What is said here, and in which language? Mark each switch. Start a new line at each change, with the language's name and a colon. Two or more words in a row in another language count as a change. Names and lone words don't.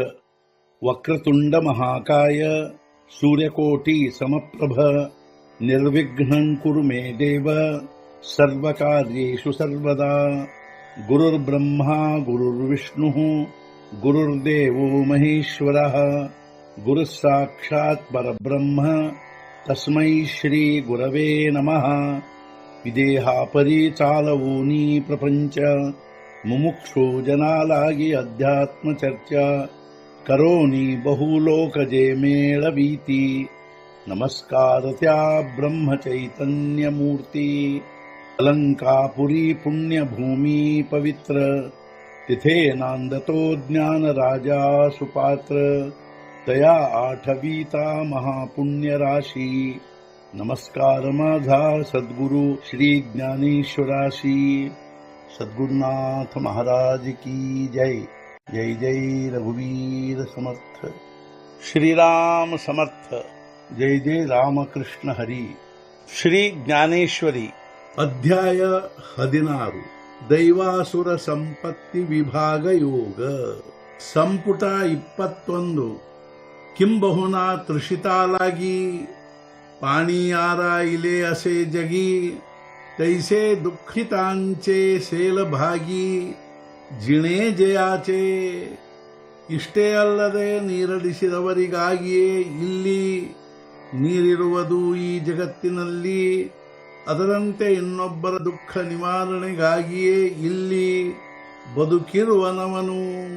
Sanskrit: वक्रतुंड महाकाय सूर्यकोटि समप्रभ निर्विघ्नं कुरु मे देव सर्वकार्येषु सर्वदा. गुरुर्ब्रह्मा गुरुर्विष्णुः गुरुर्देवो महेश्वरः गुरुः साक्षात् परब्रह्म तस्मै श्री गुरवे नमः.
Marathi: विदेहापरी चालवूनि प्रपंच मुमुक्षु जनालागी अध्यात्म चर्चा करोनि बहुलोकजे मेळवीती. नमस्कारत्या ब्रह्म चैतन्य मूर्ति अलंकापुरी पुण्य भूमी पवित्र तिथे नांदतो ज्ञान राज सुपात्र तया आठविता महापुण्य राशी. नमस्कार माझा सद्गुरु श्री ज्ञानेश्वराशी. सद्गुरुनाथ महाराज की जय. जय जय रघुवीर समर्थ. श्रीराम समर्थ. जय जय रामकृष्ण हरी. श्री ज्ञानेश्वरी. अध्याय 16.
Kannada: ದೈವಾಸುರ ಸಂಪತ್ತಿ ವಿಭಾಗ ಯೋಗ. ಸಂಪುಟ 21.
Marathi: किंबहुना तृषितालागी पाणीयार इले असे जगी. तैसे दुःखितांचे सेलभागी जिणे जयाचे.
Kannada: ಇಷ್ಟೇ ಅಲ್ಲದೆ ನೀರಡಿಸಿದವರಿಗಾಗಿಯೇ ಇಲ್ಲಿ ನೀರಿರುವುದು ಈ ಜಗತ್ತಿನಲ್ಲಿ. ಅದರಂತೆ ಇನ್ನೊಬ್ಬರ ದುಃಖ ನಿವಾರಣೆಗಾಗಿಯೇ ಇಲ್ಲಿ ಬದುಕಿರುವನವನು.